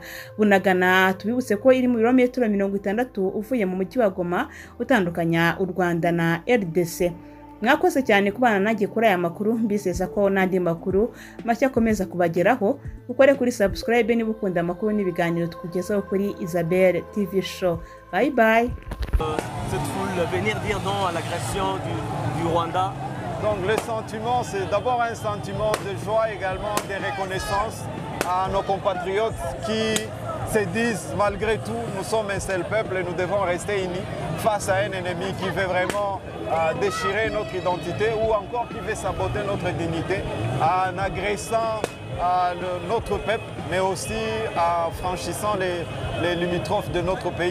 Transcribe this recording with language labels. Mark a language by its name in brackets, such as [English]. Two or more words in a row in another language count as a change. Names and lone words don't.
[Kinyarwanda] Bunagana tubibutse ko iri mu birometero 60 uvuye mu mujyi wa Goma utandukanya u Rwanda na RDC. Mwakoze cyane kubana nanjye kuri aya makuru, mbizeza ko n'andi makuru mashya akomeza kubageraho. Ukore kuri subscribe niba ukunda amakuru n'ibiganiro tukugezaho kuri Isabelle TV Show. [English] Bye bye. [French] Cette foule venir dire non à l'agression du Rwanda. Donc le sentiment, c'est d'abord un sentiment de joie, également de reconnaissance à nos compatriotes qui se disent malgré tout, nous sommes un seul peuple et nous devons rester unis face à un ennemi qui veut vraiment déchirer notre identité ou encore qui veut saboter notre dignité en agressant notre peuple, mais aussi en franchissant les limitrophes de notre pays.